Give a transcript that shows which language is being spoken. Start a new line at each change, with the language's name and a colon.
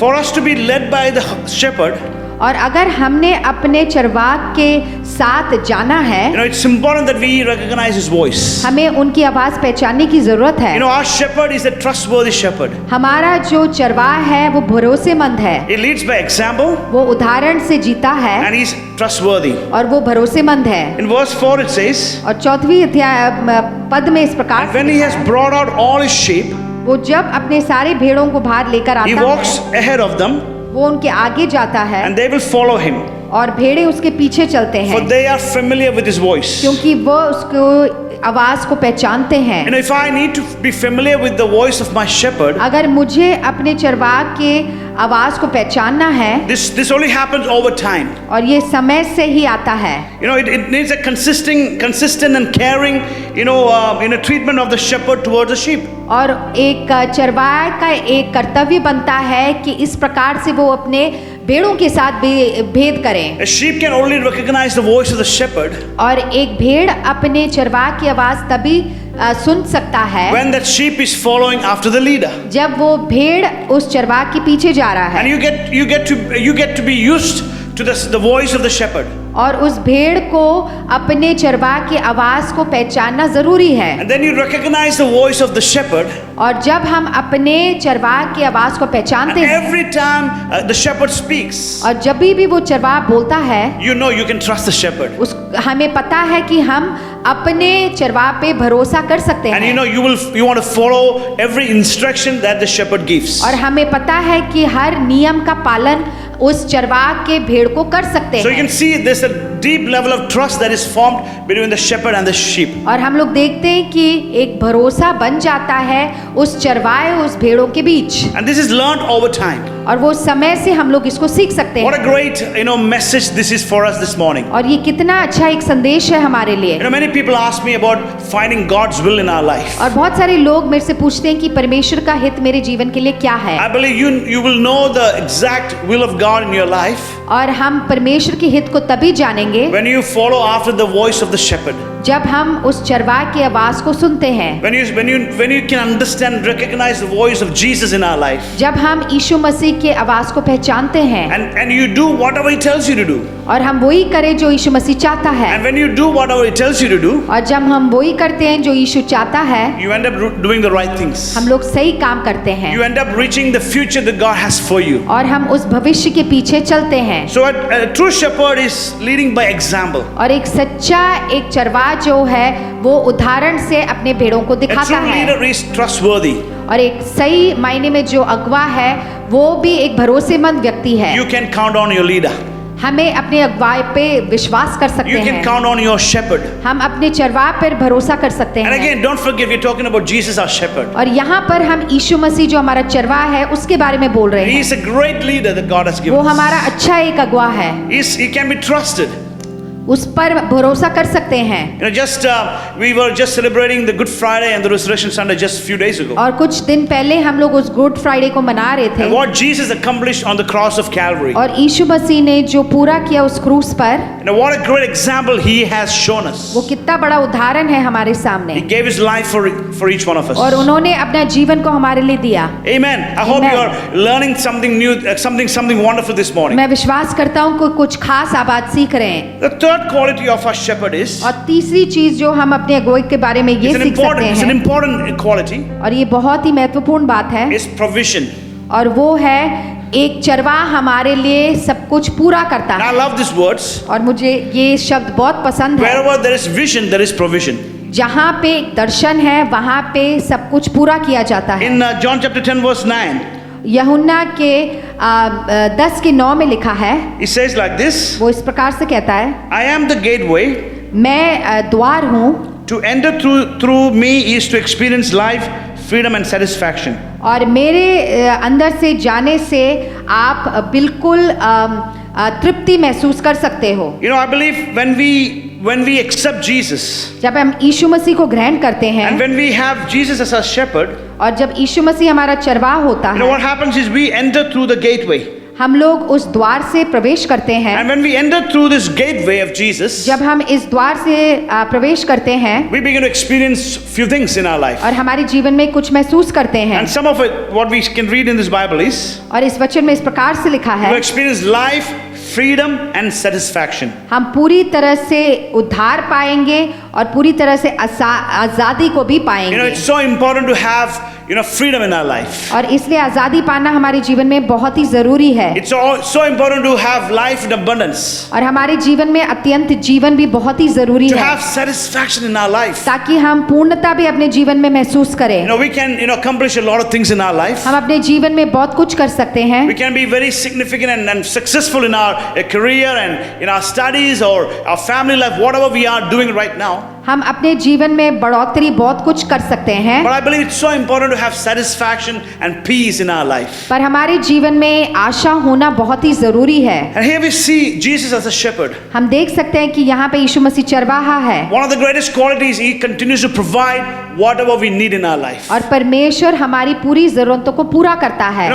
English: For us to be led by the shepherd,
Hindi: और अगर हमने अपने चरवाह के साथ जाना है,
English: it's important that we recognize his voice.
Hindi: हमें उनकी आवाज पहचानने की जरूरत है।
English: Our shepherd is a trustworthy shepherd.
Hindi: हमारा जो चरवाह है वो भरोसेमंद है,
English: He leads by example,
Hindi: वो उदाहरण से जीता है,
English: and he's trustworthy.
Hindi: और वो भरोसेमंद है।
English: In verse 4 it says,
Hindi: और 4वीं अध्याय पद में इस प्रकार
English: and
Hindi: से
English: when he
Hindi: लिखा
English: has
Hindi: है,
English: brought out all his sheep,
Hindi: वो जब अपने सारे भेड़ों को बाहर लेकर
English: he
Hindi: आता
English: walks
Hindi: है,
English: ahead of them,
Hindi: वो उनके आगे जाता है,
English: and they will follow him,
Hindi: और भेड़े उसके पीछे चलते
English: for
Hindi: हैं,
English: they are familiar with his voice.
Hindi: क्योंकि वो उसको आवाज को पहचानते हैं।
English: If I need to be familiar with the voice of my shepherd,
Hindi: अगर मुझे अपने चरवाह के आवाज को पहचानना है,
English: this only happens over time.
Hindi: और ये समय से ही आता है,
English: It needs a consistent and caring, treatment of the shepherd towards the sheep.
Hindi: और एक चरवाह का एक कर्तव्य बनता है कि इस प्रकार से वो अपने भेड़ों के साथ भेद करें।
English: A sheep can only recognize the voice of the shepherd
Hindi: और एक भेड़ अपने चरवाह की आवाज तभी सुन सकता है
English: when that sheep is following after the leader.
Hindi: जब वो भेड़ उस चरवाह के पीछे जा रहा है,
English: And you get to be used to the voice of the shepherd.
Hindi: और उस भेड़ को अपने चरवाह की आवाज को पहचानना जरूरी है।
English: And then you recognize the voice of the shepherd.
Hindi: और जब हम अपने चरवाह की आवाज को पहचानते
English: And
Hindi: हैं,
English: every time the shepherd speaks,
Hindi: और जब भी वो चरवाह बोलता है,
English: you can trust the shepherd.
Hindi: हमें पता है कि हम अपने चरवाह पे भरोसा कर सकते
English: And
Hindi: हैं,
English: you want to follow every instruction that the shepherd gives.
Hindi: और हमें पता है कि हर नियम का पालन उस चरवाह के भेड़ को कर सकते
English: So you
Hindi: हैं।
English: can see there's a deep level of trust that is formed between the shepherd and the sheep.
Hindi: और हम लोग देखते हैं कि एक भरोसा बन जाता है उस चरवाहे उस भेड़ों के बीच,
English: And this is learned over time.
Hindi: और वो समय से हम लोग इसको सीख सकते
English: What a
Hindi: हैं।
English: great, message this is for us this morning.
Hindi: और ये कितना अच्छा एक संदेश है हमारे लिए।
English: Many people ask me about finding God's will in our life.
Hindi: और बहुत सारे लोग मेरे से पूछते हैं कि परमेश्वर का हित मेरे जीवन के लिए क्या है।
English: I believe you will know the exact will of God in your life
Hindi: और हम परमेश्वर के हित को तभी जानेंगे
English: when you follow after the voice of the shepherd.
Hindi: जब हम उस चरवाहे की आवाज को सुनते हैं,
English: When you can understand, recognize the voice of Jesus in our life,
Hindi: जब हम यीशु मसीह के आवाज को पहचानते हैं
English: and you do whatever He tells you to do.
Hindi: और हम वही करें जो यीशु मसीह चाहता है,
English: And when you do whatever He tells you to do,
Hindi: और जब हम वही करते हैं जो यीशु चाहता है,
English: you end up doing the right things.
Hindi: हम लोग सही काम करते हैं
English: You end up reaching the future that God has for you.
Hindi: और हम उस भविष्य के पीछे चलते हैं।
English: So a true shepherd is leading by example.
Hindi: और एक सच्चा एक चरवाहा जो है वो उदाहरण से अपने भेड़ों को
English: A
Hindi: दिखाता
English: true
Hindi: है,
English: leader is trustworthy.
Hindi: और एक सही मायने में जो अगवा है वो भी एक भरोसेमंद व्यक्ति है।
English: You can count on your leader.
Hindi: हमें अपने अगुवाई पे विश्वास कर सकते
English: You can
Hindi: हैं,
English: count on your shepherd.
Hindi: हम अपने चरवाहे पर भरोसा कर सकते
English: And
Hindi: हैं।
English: again, don't forget, we're talking about Jesus, our shepherd.
Hindi: और यहाँ पर हम यीशु मसीह जो हमारा चरवाहा है उसके बारे में बोल रहे
English: He
Hindi: हैं।
English: is a great leader that God has
Hindi: वो
English: given us.
Hindi: हमारा अच्छा एक अगवा है,
English: He can be trusted.
Hindi: उस पर भरोसा कर सकते हैं।
English: We were just celebrating the Good Friday and the Resurrection Sunday just a few days ago.
Hindi: और कुछ दिन पहले हम लोग उस गुड फ्राइडे को मना रहे
English: And
Hindi: थे,
English: what Jesus accomplished on the cross of Calvary.
Hindi: और यीशु मसीह ने जो पूरा किया उस क्रूस पर,
English: What a great example He has shown us.
Hindi: वो कितना बड़ा उदाहरण है हमारे सामने,
English: He gave His life for each one of us.
Hindi: और उन्होंने अपना जीवन को हमारे लिए दिया।
English: Amen. I hope Amen. you are learning something new, something wonderful this morning.
Hindi: मैं विश्वास करता हूँ कि कुछ खास आप आज सीख रहे हैं।
English: The third quality of our shepherd is,
Hindi: और तीसरी चीज जो हम अपने अगुवाई के बारे में ये सीख सकते
English: it's an
Hindi: हैं,
English: important quality,
Hindi: और ये बहुत ही महत्वपूर्ण बात है,
English: is provision.
Hindi: और वो है एक चरवाहा हमारे लिए सब कुछ पूरा करता
English: And I
Hindi: है।
English: love these words.
Hindi: और मुझे ये शब्द बहुत पसंद है।
English: Wherever there is vision, there is provision.
Hindi: जहाँ पे एक दर्शन है वहाँ पे सब कुछ पूरा किया जाता है।
English: In John chapter 10 verse 9,
Hindi: यूहन्ना के 10 के 9 में लिखा है,
English: He says like this,
Hindi: वो इस प्रकार से कहता है,
English: I am the gateway.
Hindi: मैं द्वार हूँ,
English: To enter through me is to experience life, freedom and satisfaction.
Hindi: और मेरे अंदर से जाने से आप बिल्कुल तृप्ति महसूस कर सकते हो।
English: I believe when we accept Jesus,
Hindi: जब हम यीशु मसीह को ग्रहण करते हैं,
English: and when we have Jesus as our shepherd,
Hindi: और जब यीशु मसीह हमारा चरवाहा होता है,
English: what happens is we enter through the gateway.
Hindi: हम लोग उस द्वार से प्रवेश करते हैं।
English: And when we enter through this gateway of Jesus,
Hindi: जब हम इस द्वार से प्रवेश करते हैं,
English: we begin to experience few things in our life.
Hindi: और हमारे जीवन में कुछ महसूस करते हैं।
English: And some of it, what we can read in this Bible is,
Hindi: और इस वचन में इस प्रकार से लिखा है,
English: we experience life, freedom and satisfaction.
Hindi: हम पूरी तरह से उद्धार पाएंगे और पूरी तरह से आजादी को भी पाएंगे।
English: It's so important to have freedom in our life.
Hindi: और इसलिए आजादी पाना हमारे जीवन में बहुत ही जरूरी है।
English: It's so important to have life in abundance.
Hindi: और हमारे जीवन में अत्यंत जीवन भी बहुत ही जरूरी
English: To
Hindi: है,
English: have satisfaction in our life.
Hindi: ताकि हम पूर्णता भी अपने जीवन में महसूस करें।
English: We can accomplish a lot of things in our life.
Hindi: हम अपने जीवन में बहुत कुछ कर सकते हैं।
English: We can be very significant and successful in our career and in our studies or our family life, whatever we are doing right now.
Hindi: हम अपने जीवन में बढ़ोतरी बहुत कुछ कर सकते हैं,
English: But I believe it's so important to have satisfaction and peace in our life.
Hindi: पर हमारे जीवन में आशा होना बहुत ही जरूरी है।
English: And here we see Jesus as a shepherd.
Hindi: हम देख सकते हैं कि यहाँ पे यीशु मसीह चरवाहा है,
English: One of the greatest qualities, He continues to provide whatever we need in our life.
Hindi: और परमेश्वर हमारी पूरी जरूरतों को पूरा करता है।